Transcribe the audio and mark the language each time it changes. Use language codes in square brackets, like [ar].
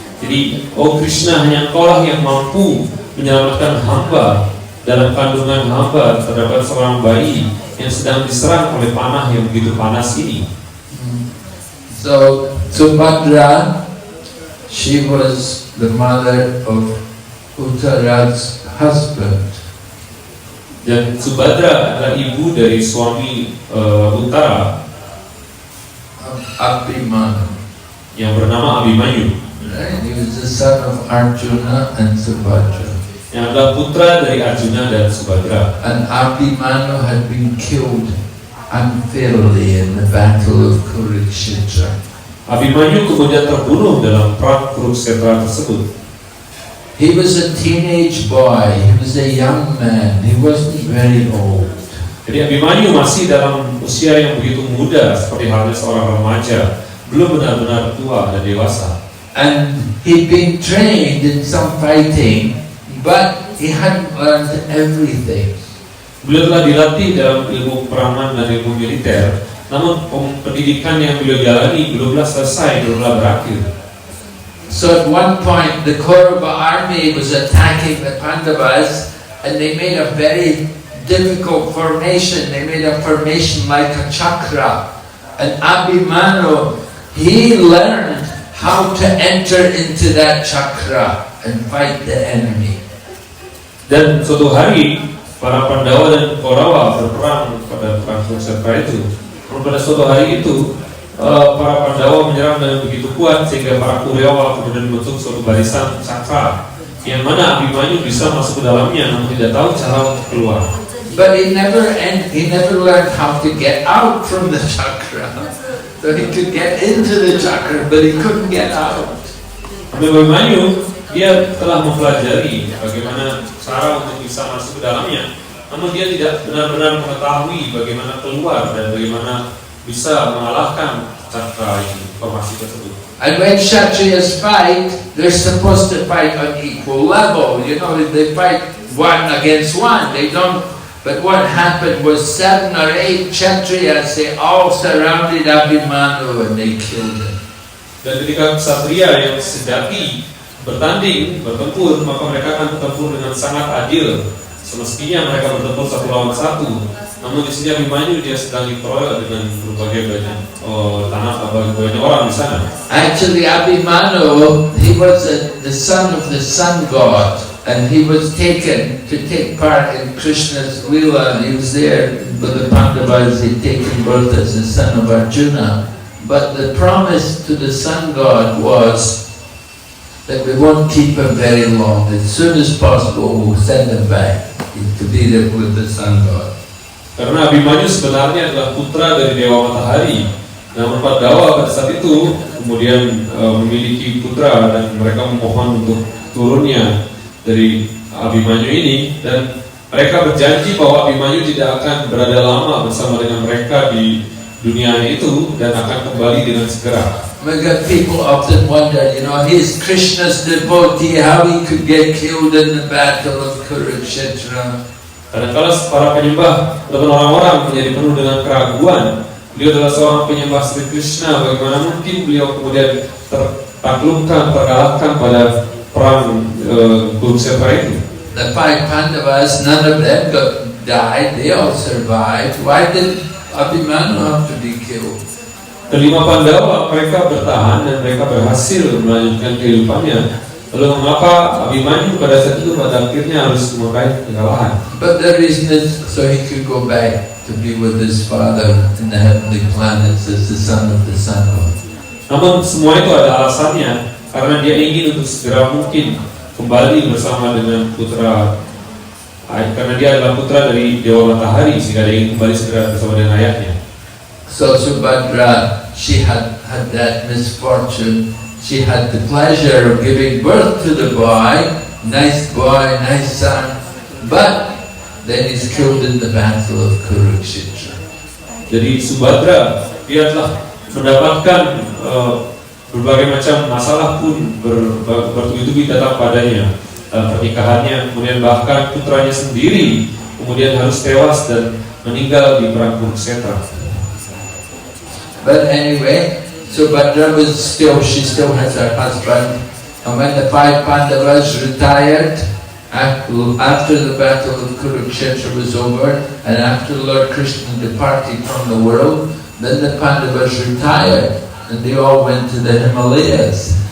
[id] Jadi, oh Krishna, hanya Engkaulah yang mampu menyelamatkan hamba dalam kandungan hamba terdapat seorang bayi yang sedang diserang oleh panah yang begitu panas ini. [en] So Subhadra, she was the mother of Uttara's husband. [id] Dan Subhadra adalah ibu dari suami Uttara [en] Abhimanyu. [id] yang bernama Abhimanyu. [en] Right? He was the son of Arjuna and Subhadra. [id] Yang adalah putra dari Arjuna dan Subhadra. [en] And Abhimanyu had been killed unfairly in the battle of Kurukshetra. [id] Abhimanyu kemudian terbunuh dalam perang Kurukshetra tersebut. [en] He was a teenage boy, he was a young man, he wasn't very old. [id] Jadi Abhimanyu masih dalam usia yang begitu muda seperti halnya seorang remaja, belum benar-benar tua dan dewasa. [en] And he'd been trained in some fighting, but he hadn't learned everything. [id] Beliau telah dilatih dalam ilmu peperangan dan ilmu militer, namun pendidikan yang beliau jalani belumlah selesai, belumlah berakhir. [en] So at one point the Kaurava army was attacking the Pandavas, and they made a very difficult formation. They made a formation like a chakra. And Abhimanyu, he learned how to enter into that chakra and fight the enemy. [id] Dan suatu hari para Pandawa dan Kaurava berperang pada perang Kurukshetra itu. Pada suatu hari itu para Pandawa menyerang dengan begitu kuat sehingga para Kaurava kemudian membentuk suatu barisan cakra yang mana Abhimanyu bisa masuk ke dalamnya namun tidak tahu cara untuk keluar. [en] But he never learned how to get out from the chakra. So he could get into the chakra, but he couldn't get out. [id] Abhimanyu dia telah mempelajari bagaimana cara untuk bisa masuk ke dalamnya, namun dia tidak benar-benar mengetahui bagaimana keluar dan bagaimana bisa mengalahkan cakra informasi tersebut. [en] And when Kshatriyas fight, they're supposed to fight on equal level. You know, they fight one against one. They don't. But what happened was 7 or 8 Kshatriyas, they all surrounded Abhimanyu and they killed him. [id] Dan ketika ksatria yang sejati bertanding, bertempur, maka mereka akan bertempur dengan sangat adil. Semestinya mereka bertempur 1 lawan 1. Namun di sini Abhimanyu dia sedang dikeroyok dengan berbagai banyak banyak orang di sana. [en] Actually, Abhimanyu, he was the son of the sun god, and he was taken to take part in Krishna's Leela. He was there with the Pandavas. He'd taken birth as the son of Arjuna. But the promise to the sun god was that we won't keep him very long. As soon as possible, we'll send him back to be there with the sun god. [id] Karena Abhimanyu sebenarnya adalah putra dari Dewa Matahari. Namun Pandawa pada saat itu kemudian memiliki putra dan mereka memohon untuk turunnya dari Abhimanyu ini, dan mereka berjanji bahwa Abhimanyu tidak akan berada lama bersama dengan mereka di dunia itu dan akan kembali dengan segera. [en] People often wonder, you know, he's Krishna's devotee, how he could get killed in the battle of Kurukshetra. [id] Kadang-kadang para penyembah ataupun orang-orang menjadi penuh dengan keraguan. Beliau adalah seorang penyembah Sri Krishna, bagaimana mungkin beliau kemudian tertaklukkan, terkalahkan pada perang Kurukshetra itu. [en] The 5 Pandavas, none of them died, they all survived. Why did Abhimanyu have to be killed? [id] Kelima Pandawa mereka bertahan dan mereka berhasil melanjutkan kehidupannya. Lalu mengapa Abhimanyu pada saat itu pada akhirnya harus memakai kekalahan? [en] But the reason is so he could go back to be with his father in the heavenly planets as the son of the sun god. [id] Namun semua itu ada alasannya, karena dia ingin untuk segera mungkin kembali bersama dengan putra, karena dia adalah putra dari Dewa Matahari, sehingga dia ingin kembali segera bersama dengan ayahnya. [en] So Subhadra, she had that misfortune. She had the pleasure of giving birth to the boy, nice son, but then he's killed in the battle of Kurukshetra. [id] Jadi Subhadra, dia telah mendapatkan berbagai macam masalah pun bertubi-tubi datang padanya dalam pernikahannya, kemudian bahkan putranya sendiri kemudian harus tewas dan meninggal di perang Kurukshetra. [en] But anyway, Subhadra she still has her husband, and when the 5 Pandavas retired, after the battle of Kurukshetra was over, and after Lord Krishna departed from the world, then the Pandavas retired, and they all went to the Himalayas.